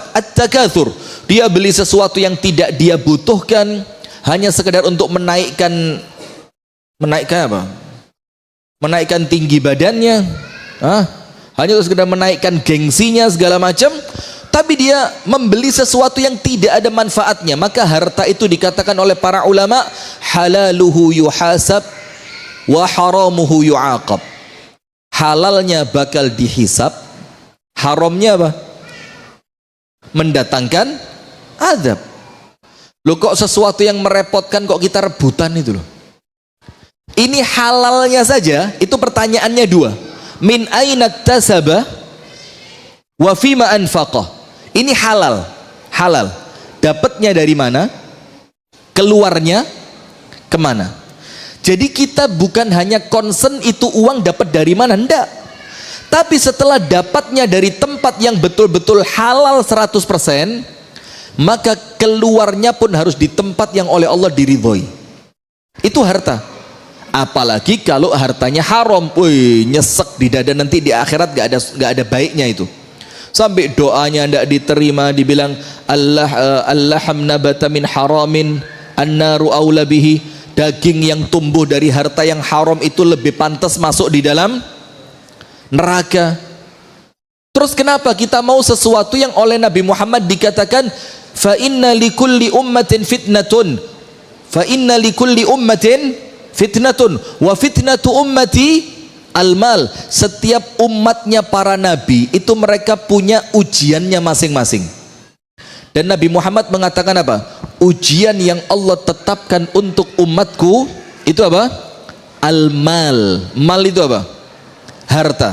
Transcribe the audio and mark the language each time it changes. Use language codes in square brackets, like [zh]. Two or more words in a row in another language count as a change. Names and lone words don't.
[id] At-takatsur, dia beli sesuatu yang tidak dia butuhkan hanya sekedar untuk menaikkan apa? Menaikkan tinggi badannya, hanya untuk sekedar menaikkan gengsinya segala macam. Tapi dia membeli sesuatu yang tidak ada manfaatnya, maka harta itu dikatakan oleh para ulama [ar] حلاله يحاسب وحرامه يعاقب. [id] Halalnya bakal dihisab, haramnya apa? Mendatangkan azab. Loh, kok sesuatu yang merepotkan kok kita rebutan itu loh. Ini halalnya saja, itu pertanyaannya dua. [ar] من أين اكتسب وفيما أنفقه. [id] Ini halal, halal. Dapatnya dari mana? Keluarnya kemana? Jadi kita bukan hanya concern itu uang dapat dari mana, enggak. Tapi setelah dapatnya dari tempat yang betul-betul halal 100%, maka keluarnya pun harus di tempat yang oleh Allah diridhoi. Itu harta. Apalagi kalau hartanya haram, wih, nyesek di dada, nanti di akhirat gak ada baiknya itu. Sampai doanya tidak diterima, dibilang [ar] اللحم نبت من حرام النار أولى به. [id] Daging yang tumbuh dari harta yang haram itu lebih pantas masuk di dalam neraka. Terus kenapa kita mau sesuatu yang oleh Nabi Muhammad dikatakan [ar] فإن لكل أمة فتنة فإن لكل أمة فتنة وفتنة أمتي المال. [id] Setiap umatnya para nabi itu mereka punya ujiannya masing-masing. Dan Nabi Muhammad mengatakan apa? Ujian yang Allah tetapkan untuk umatku itu apa? Al-mal. Mal itu apa? Harta.